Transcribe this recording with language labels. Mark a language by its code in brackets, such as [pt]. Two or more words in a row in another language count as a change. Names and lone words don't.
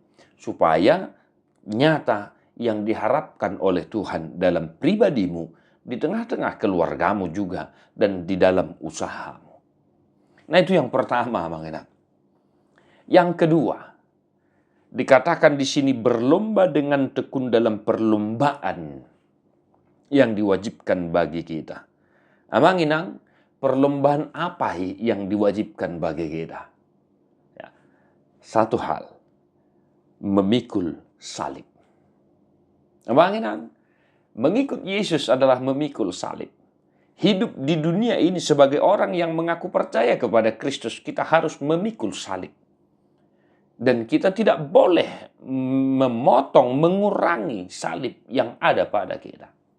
[id] Supaya nyata yang diharapkan oleh Tuhan dalam pribadimu, di tengah-tengah keluargamu juga, dan di dalam usahamu. Nah itu yang pertama, Bang Enak. Yang kedua, dikatakan di sini berlomba dengan tekun dalam perlombaan yang diwajibkan bagi kita. [bbc] Amang inang, [id] perlombaan apa yang diwajibkan bagi kita? Ya. Satu hal, memikul salib. [bbc] Amang inang, [id] mengikut Yesus adalah memikul salib. Hidup di dunia ini sebagai orang yang mengaku percaya kepada Kristus, kita harus memikul salib. Dan kita tidak boleh memotong, mengurangi salib yang ada pada kita.